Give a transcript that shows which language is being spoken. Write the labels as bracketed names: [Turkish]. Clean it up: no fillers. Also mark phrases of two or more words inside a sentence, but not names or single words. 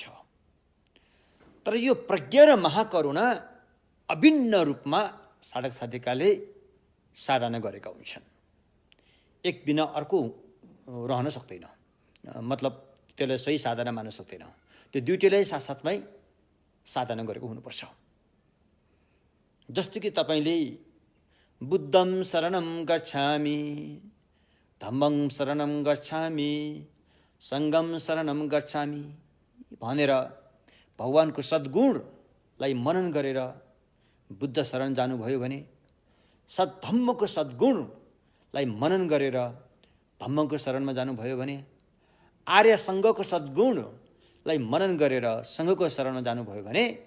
[Nepali] तर यो प्रज्ञा र महाकरुणा अभिन्न रूपमा साधक साधिकाले साधना गरेका हुन्छन्। एक बिना अर्को रहन सक्दैन, मतलब त्यसलाई सही साधना मान्न सक्दैन। त्यो दुईटैलाई साथसाथमै साधना गरेको हुनुपर्छ। जस्तो कि तपाईँले [Pali] बुद्धं शरणं गच्छामि, धम्मं शरणं गच्छामि, सङ्घं शरणं गच्छामि [Nepali] भनेर भगवानको सद्गुणलाई मनन गरेर बुद्ध शरण जानुभयो भने, धम्मको सद्गुणलाई मनन गरेर धम्मको शरणमा जानुभयो भने, आर्य सङ्घको सद्गुणलाई मनन गरेर सङ्घको शरणमा जानुभयो भने,